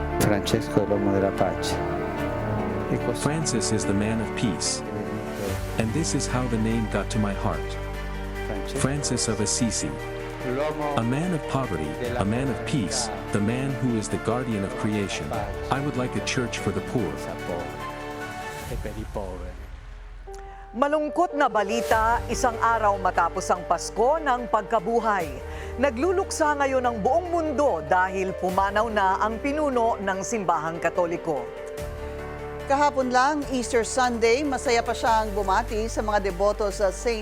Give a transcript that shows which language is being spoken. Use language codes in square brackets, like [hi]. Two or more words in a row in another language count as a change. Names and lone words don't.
[it] Francesco è l'uomo della pace. E così [en] Francis is the man of peace, and this is how the name got to my heart. Francis of Assisi, a man of poverty, a man of peace, the man who is the guardian of creation. I would like a church for the poor. [it] E per i poveri. [tl] Malungkot na balita, isang araw matapos ang Pasko ng pagkabuhay. Nagluluksa ngayon ang buong mundo dahil pumanaw na ang pinuno ng simbahang Katoliko. Kahapon lang, [en] Easter Sunday, [tl] masaya pa siyang bumati sa mga deboto sa St.